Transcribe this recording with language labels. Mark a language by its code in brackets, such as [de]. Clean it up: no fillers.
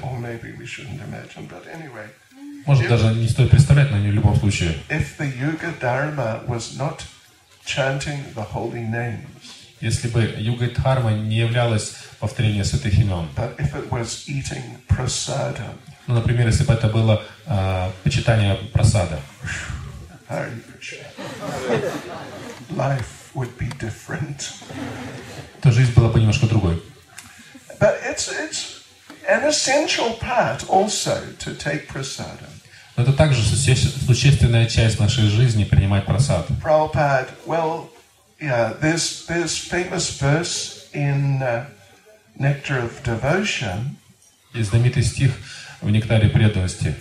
[en] Or maybe we shouldn't imagine, but anyway. [ru] Может, даже не стоит представлять, но не в любом случае. [en] If the Yuga Dharma was not chanting the holy names. [ru] Если бы Юга Дхарма не являлась повторением святых имен. [en] But if it was eating prasada. [ru] Ну, например, если бы это было почитание прасада. [en] Life would be different. [ru] То жизнь была бы немножко другой. [en] But it's an essential part also to take prasada. [ru] Но это также существенная часть нашей жизни принимать прасад. [en] Prabhupada, well, yeah, there's famous verse in Nectar of Devotion. [ru] И знаменитый стих в Нектаре преданности.